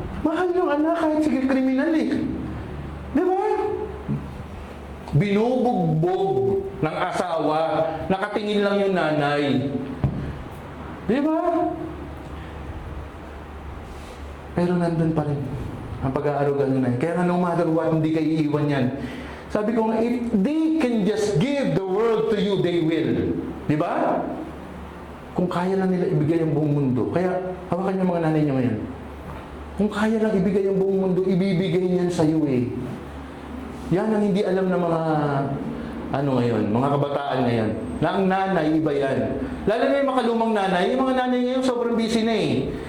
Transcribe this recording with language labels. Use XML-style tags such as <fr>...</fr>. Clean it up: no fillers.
<tl>Mahal yung anak kahit sige kriminal eh. Di ba? Binubugbog ng asawa, nakatingin lang yung nanay. Di ba? Pero nandun pa rin ang pag-aaruga ng nanay. Kaya nga</tl> <en>no matter what,</en> <tl>hindi kayo iiwan yan.</tl> <en>Sabi ko nga, if they can just give the world to you, they will.</en> <tl>Di ba? Kung kaya lang nila ibigay ang buong mundo. Kaya, hawakan niyo mga nanay niyo ngayon. Kung kaya lang ibigay ang buong mundo, ibibigay niyan sa iyo eh. Yan ang hindi alam ng mga ngayon, mga kabataan ngayon. Na ang nanay, iba yan. Lalo na yung makalumang nanay. Yung mga nanay ngayon, sobrang busy na eh.</tl>